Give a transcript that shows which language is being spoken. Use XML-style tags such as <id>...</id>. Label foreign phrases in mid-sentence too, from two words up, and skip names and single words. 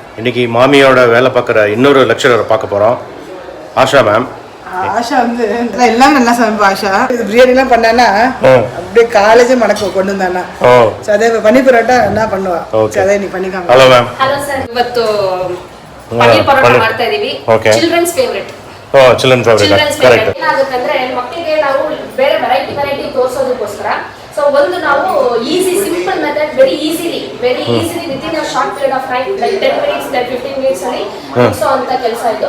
<ta>இன்றைக்கி மாமியோட வேலை பார்க்குற இன்னொரு லெக்சரரை பார்க்க போகிறோம். ஆஷா மேம். ஆஷா வந்து எல்லாம் நல்லா சமைப்பா. ஆஷா இது பிரியாணிலாம் பண்ணானா அப்படியே காலேஜே மடக்க கொண்டு வந்தானா. அதே பன்னீர் பரோட்டா என்ன பண்ணுவா. அதே நீ பண்ணிக்காம.</ta> <en>Hello ma'am.</en> <kn>ಹಲೋ ಸರ್, ಇವತ್ತು ಪನ್ನೀರ್ ಪರೋಟ ಮಾಡ್ತಾ ಇದೀವಿ.</kn> <en>Childrens favourite. Children favourite. Correct.</en> <kn>ಏನಾಗುತ್ತೆ ಅಂದ್ರೆ ಮಕ್ಕಳಿಗೆ ನಾವು ಬೇರೆ ವೆರೈಟಿ ತೋರಿಸೋದಕ್ಕೋಸ್ಕರ ಸೊ ಒಂದು ನಾವು</kn> <en>easy simple method very easily within a short period of time like 10 minutes 15 minutes</en> <kn>ಅಲ್ಲಿ ಮುಗಿಸೋ ಅಂತ ಕೆಲಸ ಇದು.</kn>